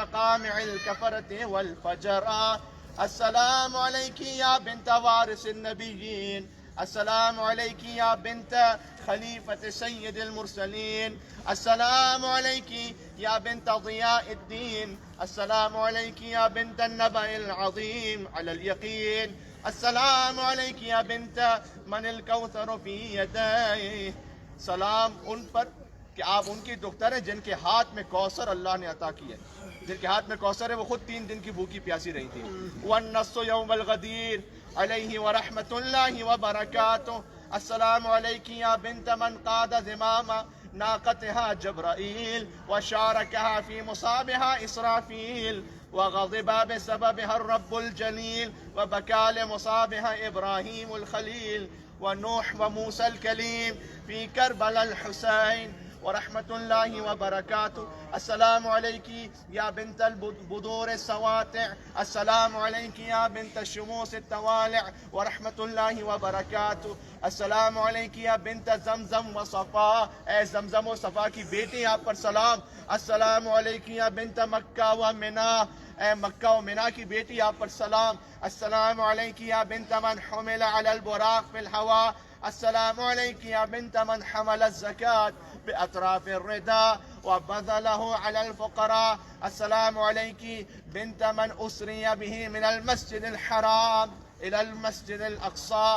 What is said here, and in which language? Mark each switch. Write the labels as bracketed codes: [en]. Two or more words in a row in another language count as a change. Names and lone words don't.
[ar] قامع الکفرۃ والفجرہ، السلام علیکی یا بنت وارث النبیین، السلام علیکی یا بنت خلیفۃ سید المرسلین، السلام علیکی یا بنت ضیاء الدین، السلام علیکی یا بنت النبأ العظیم علی الیقین، السلام علیکی یا بنت من الکوثر فی یدیہ. [ur] سلام ان پر کہ آپ ان کی دختر ہیں جن کے ہاتھ میں کوثر اللہ نے عطا کی ہے، جن کے ہاتھ میں کوثر ہے، وہ خود 3 دن کی بھوکی پیاسی رہی تھی. [ar] والنص یوم الغدیر علیہ ورحمۃ اللہ وبرکاتہ، السلام علیکی یا بنت من قاد زمام ناقتها جبرائیل وشاركها في مصابها إسرافيل وغضب بسببها الرب الجليل وبكى لمصابها إبراهيم الخليل ونوح وموسى الكليم في كربلاء الحسين ورحمۃ اللہ وبرکاتہ. السلام علیکی یا بنت البدور السواطع، السلام علیکی یا بنت الشموس الطوالع ورحمۃ اللہ وبرکاتہ، السلام علیکی یا بنت زمزم و صفا، [ur] اے زمزم و صفا کی بیٹی آپ پر سلام. [ar] السلام علیکی یا بنت مکہ و منا، [ur] اے مکہ و منا کی بیٹی آپ پر سلام. [ar] السلام علیکی یا بنت من حمل علی البراق فی الہوا السلام عليك يا بنت من حمل الزكاة بأطراف الرداء وبذله على الفقراء. السلام عليك بنت من أسري به من المسجد الحرام إلى المسجد الأقصى.